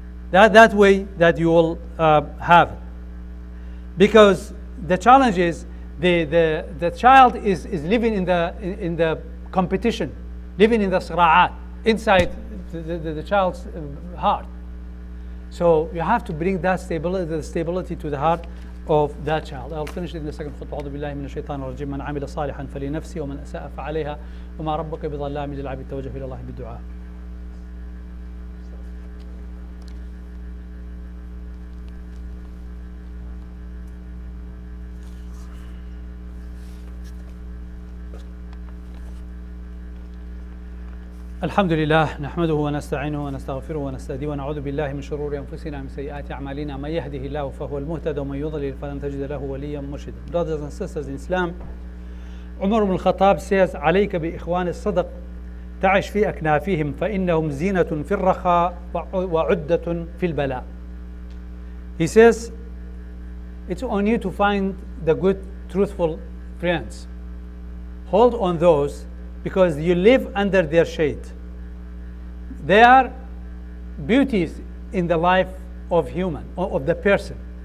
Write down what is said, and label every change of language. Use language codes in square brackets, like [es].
[en] That way that you will have it. Because the challenge is the child is living in the competition, living in the sira'at, inside the child's heart. So you have to bring that stability to the heart of that child. I'll finish it in the second khutbah. [ar] أعوذ بالله من الشيطان الرجيم. من عمل صالحا فلنفسه ومن أساء فعليها وما ربك بظلام للعبيد. توجه إلى الله بالدعاء. الحمد لله نحمده ونستعينه ونستغفره ونستهديه ونعوذ بالله من شرور أنفسنا ومن سيئات أعمالنا من يهده الله فهو المهتد ومن يضلل فلن تجد له وليا مرشدا. [en] Brothers and sisters in Islam, Umar ibn al-Khattab says [ar] عليك بإخوان الصدق تعش في أكنافهم فإنهم زينة في الرخاء وعدة في البلاء. [en] He says it's on you to find the good, truthful friends. Hold on those, because you live under their shade. They are beauties in the life of the person.